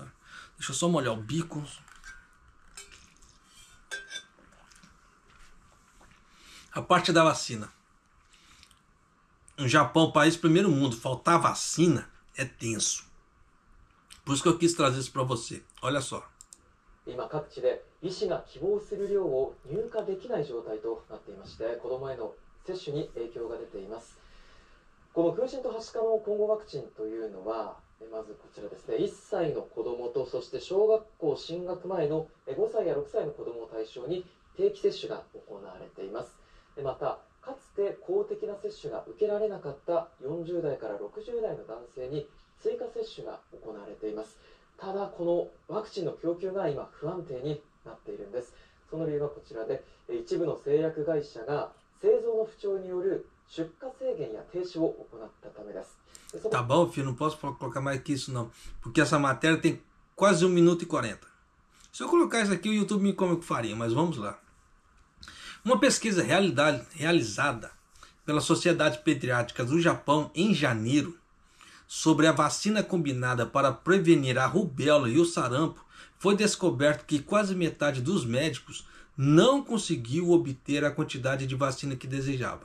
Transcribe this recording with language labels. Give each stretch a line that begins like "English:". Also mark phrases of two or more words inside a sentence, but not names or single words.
Portuguese: Deixa eu só molhar o bico. A parte da vacina. No Japão, país primeiro mundo, faltar vacina é tenso. Por isso que eu quis trazer isso para você. Olha só.
Japanese: 今各地で医師が希望する量を入荷できない状態となっていまして、子どもへの接種に影響が出ています。この空針とはしかの混合ワクチンというのは、まずこちらですね、1歳の子どもとそして小学校進学前の5歳や6歳の子どもを対象に定期接種が行われています。またかつて公的な接種が受けられなかった40代から60代の男性に追加接種が行われています。ただこのワクチンの供給が今不安定になっているんです。その理由はこちらで、一部の製薬会社が製造の不調による出荷制限や停止を行ったためです。
Portuguese: Tá bom, filho, não posso colocar mais que isso não, porque essa matéria tem quase 1 minuto e 40. Se eu colocar isso aqui, o YouTube me come com farinha, mas vamos lá. Uma pesquisa realizada pela Sociedade Pediátrica do Japão em janeiro sobre a vacina combinada para prevenir a rubéola e o sarampo, foi descoberto que quase metade dos médicos não conseguiu obter a quantidade de vacina que desejava.